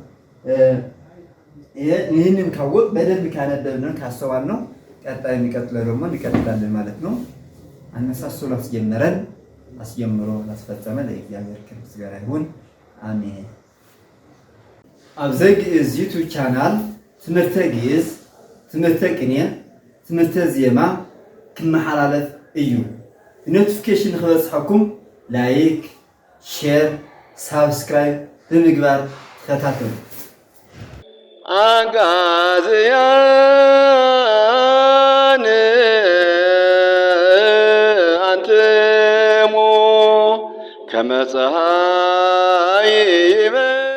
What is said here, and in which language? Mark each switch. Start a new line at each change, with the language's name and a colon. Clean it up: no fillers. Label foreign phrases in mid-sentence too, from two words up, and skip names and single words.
Amharic: ይህንን ካወቅ በደንብ ካነበብን ካስተዋል ነው ቀጣይ የሚቀጥለው ደግሞ እንቀጥላለን ማለት ነው። አነሳሶ ላስጀመረን አስጀምሮ ላስፈጸመ ለእግዚአብሔር ክብር ምስጋና ይሁን፣ አሜን።
Tigrinya: አብዘግ
English: YouTube channel
Tigrinya: ትምህርተ ግዕዝ፣ ትምህርተ ቅኔ፣ ትምህርተ ዜማ ክመሓላለፍ እዩ። ኖቲፊኬሽን ክበፅሐኩም
English: like, share, subscribe
Tigrinya: ብምግባር ተከታተሉ።
Geez: አጋዝያን አንትሙ ከመ ፀሐይ